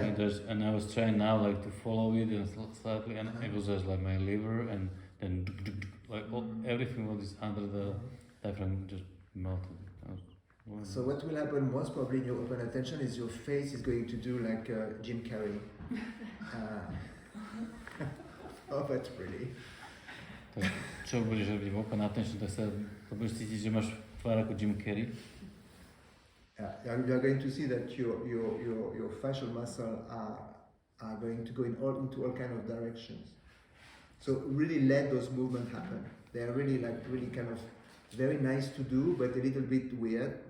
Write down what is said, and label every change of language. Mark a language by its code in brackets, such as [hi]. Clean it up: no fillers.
[en] windows, and I was trying now like to follow it and slightly, and it was just like my liver, and then like everything what is under the diaphragm just melted. So what will happen most probably in your open attention is your face is going to do like Jim Carrey. Oh, that's pretty. [sk] Tak, čo budeš robiť v [en] open attention, [sk] tak sa budeš cítiť, že máš tvár ako Jim Carrey. [en] Yeah, you are going to see that your facial muscle are going to go into all kind of directions. So really let those movements happen. They are really kind of very nice to do, but a little bit weird.